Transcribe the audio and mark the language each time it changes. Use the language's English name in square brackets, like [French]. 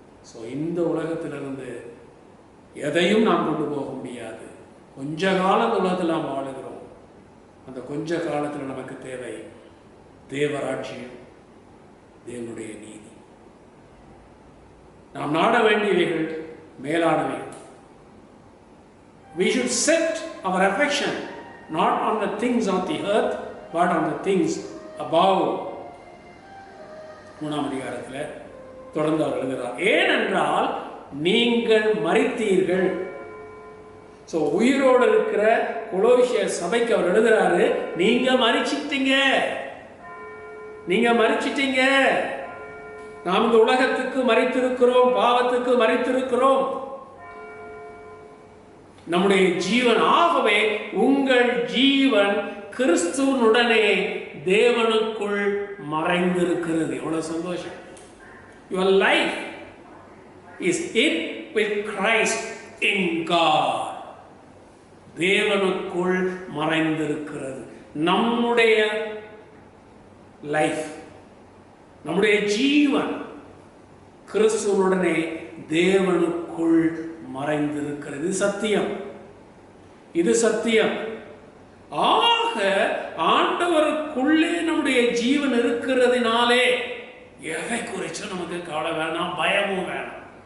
[Tamil] So இந்த உலகத்திலிருந்து எதையும் நாம் கொண்டு போக முடியாது. கொஞ்ச காலம் உலகத்தில் நாம் வாழுகிறோம். அந்த கொஞ்ச காலத்தில் நமக்கு தேவை தேவராட்சியம், தேவனுடைய நீதி. நாம் நாட வேண்டியவைகள் மேலானவைகள். [English] We should set our affection not on the things of the earth but on the things above. [Tamil] 3ஆம் அதிகாரத்தில் தொடர்ந்து அவர் எழுதுகிறார், ஏனென்றால் நீங்கள் மரித்தீர்கள். ஸோ உயிரோடு இருக்கிற கொலோசிய சபைக்கு அவர் எழுதுறாரு, நீங்க மரிச்சிட்டீங்க, நீங்க மரிச்சிட்டீங்க. நாம் இந்த உலகத்துக்கு மரித்திருக்கிறோம், பாவத்துக்கு மரித்திருக்கிறோம், நம்முடைய ஜீவன். ஆகவே உங்கள் ஜீவன் கிறிஸ்துவனுடனே தேவனுக்குள் மறைந்திருக்கிறது. எவ்வளவு சந்தோஷம்! [English] Your life is in with Christ in God. [Tamil] தேவனுக்குள் மறைந்திருக்கிறது. நம்முடைய லைஃப், நம்முடைய ஜீவன் கிறிஸ்துவனுடனே தேவனுக்குள் மறைந்திருக்கிறது. இது சத்தியம், இது சத்தியம். ஆக ஆண்டவருக்குள்ளே நம்முடைய ஜீவன் இருக்கிறதுனாலே எதை குறிச்சும் நமக்கு கவலை வேணாம், பயமும் வேணாம்.